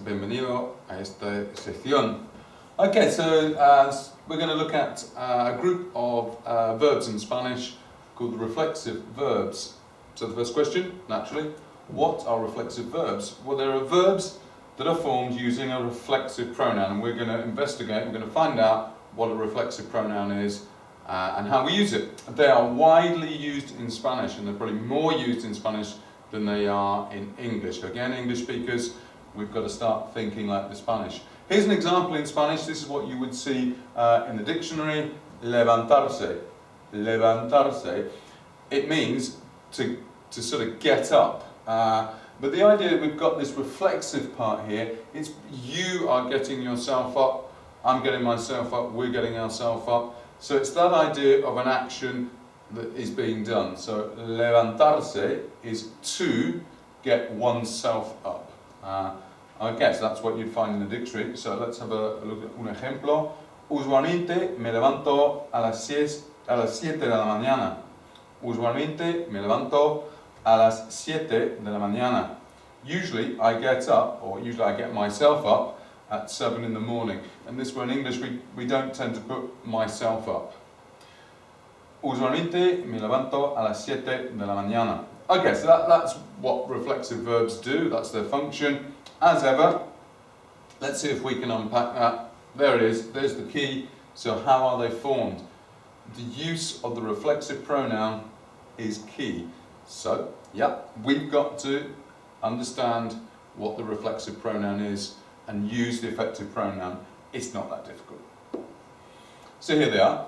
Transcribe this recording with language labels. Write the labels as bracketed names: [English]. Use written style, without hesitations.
[Spanish] Bienvenido a esta sección. [English] Okay, so we're going to look at a group of verbs in Spanish called the reflexive verbs. So the first question, naturally, what are reflexive verbs? Well, there are verbs that are formed using a reflexive pronoun, and we're going to investigate, we're going to find out what a reflexive pronoun is and how we use it. They are widely used in Spanish, and they're probably more used in Spanish than they are in English. Again, English speakers, we've got to start thinking like the Spanish. Here's an example in Spanish. This is what you would see in the dictionary. Levantarse. Levantarse. It means to sort of get up. But the idea that we've got this reflexive part here, it's you are getting yourself up, I'm getting myself up, we're getting ourselves up. So it's that idea of an action that is being done. So levantarse is to get oneself up. Okay, so that's what you'd find in the dictionary. So let's have a look at [Spanish] un ejemplo. Usualmente me levanto a las 7 de la mañana. Usualmente me levanto a las 7 de la mañana. [English] Usually I get up, or usually I get myself up at 7 in the morning. And this one in English we don't tend to put myself up. [Spanish] Usualmente me levanto a las 7 de la mañana. [English] Okay, so that's what reflexive verbs do, that's their function. As ever, let's see if we can unpack that. There it is, there's the key. So how are they formed? The use of the reflexive pronoun is key. So, yeah, we've got to understand what the reflexive pronoun is and use the effective pronoun. It's not that difficult. So here they are.